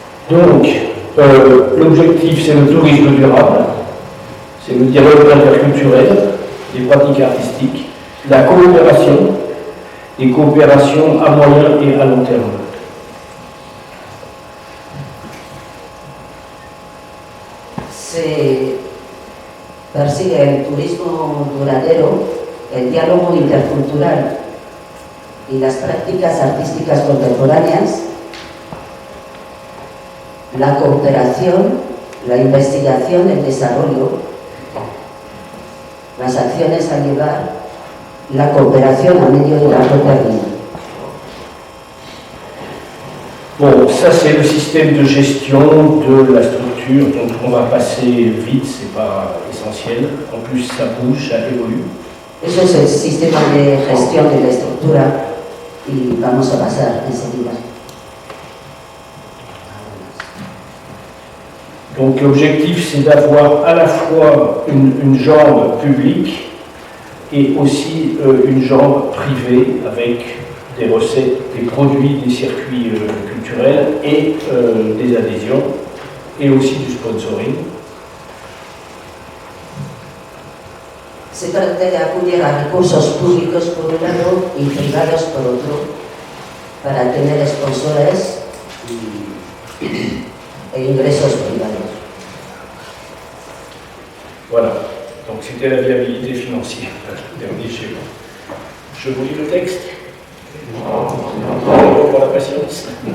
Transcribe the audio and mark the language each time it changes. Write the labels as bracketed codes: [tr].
[fr] Donc, l'objectif, c'est le tourisme durable, c'est le dialogue interculturel, les pratiques artistiques, la coopération, et coopération à moyen et à long terme. [es] Se persigue el turismo duradero, el diálogo intercultural y las prácticas artísticas contemporáneas, la cooperación, la investigación, el desarrollo, las acciones a llevar, la cooperación a medio y largo término. [fr] Bon, ça c'est le système de gestion de la structure, donc on va passer vite, c'est pas essentiel. En plus ça bouge, ça évolue. [es] Eso es el sistema de gestión de la estructura y vamos a pasar enseguida. [fr] Donc l'objectif c'est d'avoir à la fois une jambe publique et aussi une jambe privée avec des recettes, des produits, des circuits culturels et des adhésions et aussi du sponsoring. [es] Se pretende acudir a recursos públicos por un lado y privados por otro para tener sponsores e ingresos privados. [fr] Voilà, donc c'était la viabilité financière, dernier schéma. Je vous lis le texte. Pour la patience.